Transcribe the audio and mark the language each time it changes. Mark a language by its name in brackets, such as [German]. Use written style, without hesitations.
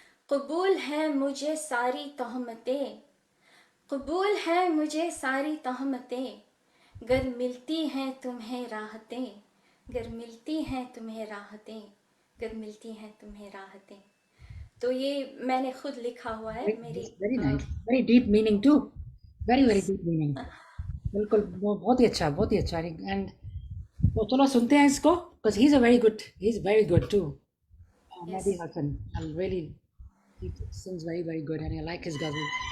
[Hindi] कबूल है मुझे सारी तहमतें, कबूल है मुझे सारी तहमतें, गर मिलती हैं तुम्हें राहतें, गर मिलती हैं तुम्हें राहतें, गर मिलती हैं तुम्हें राहतें। तो ये मैंने खुद लिखा हुआ है। मेरी [English] very nice, very deep meaning too, very deep meaning. [Hindi] बिल्कुल, बहुत ही अच्छा। एंड तो चलो सुनते हैं इसको, [English] because he's very good too. Mehdi Hasan, he sings very good, and I like his ghazal.